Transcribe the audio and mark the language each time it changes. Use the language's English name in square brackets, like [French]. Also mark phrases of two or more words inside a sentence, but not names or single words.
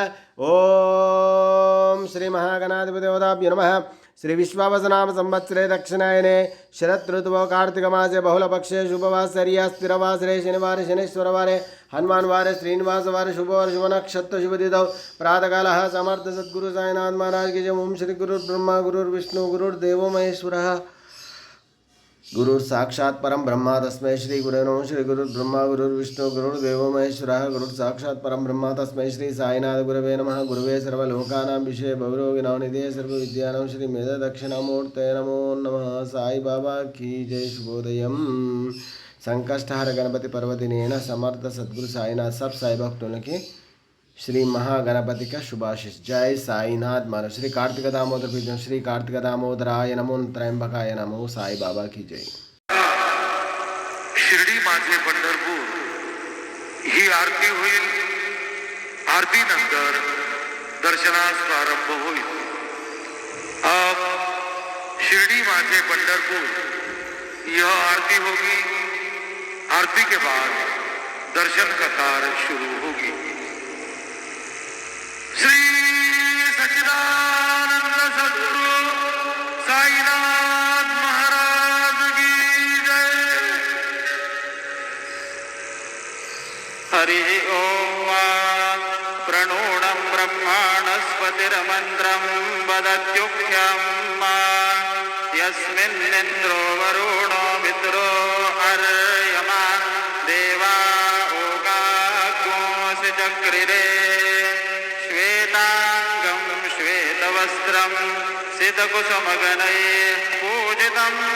[Sanskrit] ओम श्री महागणाधिपतिदेवताभ्यो नमः। श्री विश्वावसनाम संवत्सरे दक्षिणायने शरद ऋतुवो कार्तिक मासे बहुलपक्षे शुभवासर्या स्थिरवासरे शनिवारे शनेश्वरवारे हनुमानवारे श्रीनिवासवारे शुभवार शुभ नक्षत्र शुभ तिथौ प्रातःकालः समर्थ सद्गुरु साईनाथ [Hindi] महाराज की जय। [Sanskrit] ओम श्री गुरुर्ब्रह्मा गुरुर्विष्णु गुरुर्देवो महेश्वरः गुरु साक्षात् परम ब्रह्मा तस्मै श्री गुरुवे नमः। श्री गुरुर्ब्रह्मा गुरुर्विष्णु गुरुर्देवो महेश्वरः गुरु साक्षात् परम ब्रह्मा तस्मै श्री साईनाथ गुरवे नमः। गुरुवे सर्वलोकानां विषये भवरोगिणां निधये सर्वविद्यानां श्री मेध दक्षिणामूर्तये नमो नमः। [Hindi] साई बाबा की जय। शुभोदयम। [Sanskrit] संकष्टहर गणपति पर्वदिनेन [Hindi] समर्थ सद्गुरु साईनाथ सब साई भक्तों की श्री महागणपति का शुभाशीष। जय साईनाथ महाराज। [Sanskrit] श्री कार्तिक दामोदर पूजन। श्री कार्तिक दामोदराय नमो। त्र्यंबकाय नमो। [Hindi] साई बाबा की जय। [Marathi] शिर्डी माझे पंढरपूर ही आरती होईल। आरती नंतर दर्शनास प्रारंभ होईल। [Hindi] अब शिर्डी माझे पंढरपूर यह आरती होगी। आरती के बाद दर्शन कतार शुरू होगी। श्री सच्चिदानंद सद्गुरु साईनाथ महाराज की जय। [Sanskrit] हरि ओम। प्रणूणं ब्रह्माणस्पतिर्मन्त्रं वदत्युख्यं यस्मिन्निन्द्रो वरुणो मित्रो अर्यमा देवा ओगाग्नोऽसि चक्रिरे श्वेतांगं श्वेतवस्त्रं सितकुसुमगणैः पूजितं